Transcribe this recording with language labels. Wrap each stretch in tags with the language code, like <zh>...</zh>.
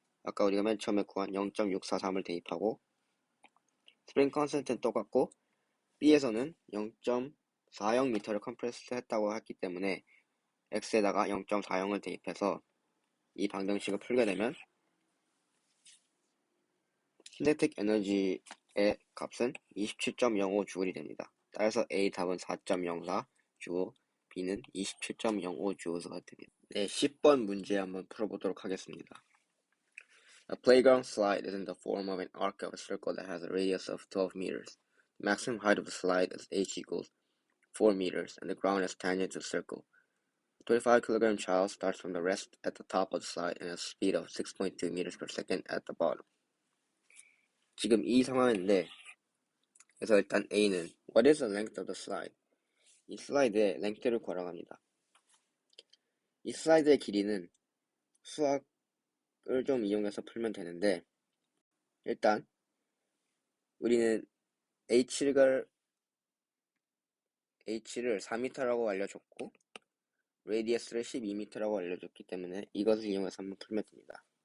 <ko>아까 우리가 맨 처음에 구한 0.643을 대입하고 스프링 컨센트는 똑같고 B에서는 0.40m를 컴프레스 했다고 했기 때문에 X에다가 0.40을 대입해서 이 방정식을 풀게 되면 키네틱 에너지의 값은 27.05J이 됩니다. 따라서 A 답은 4.04J, B는 27.05J가 됩니다. 네, 10번 문제 한번 풀어보도록 하겠습니다.</ko> <en>A playground slide is in the form of an arc of a circle that has a radius of 12 meters. The maximum height of the slide is h equals 4 meters, and the ground is tangent to the circle. A 25kg child starts from the rest at the top of the slide and has a speed of 6.2 meters per second at the bottom.</en> <ko>지금 이 상황인데, 그래서 일단 A는</ko> <en>What is the length of the slide?</en> <ko>이 슬라이드의 랭크를 구하라고 합니다. 이 슬라이드의 길이는 수학을 좀 이용해서 풀면 되는데, 일단 우리는 H를 4m라고 알려줬고 레디어스를 12m라고 알려줬기 때문에 이것을 이용해서 한번 풀면 됩니다.</ko>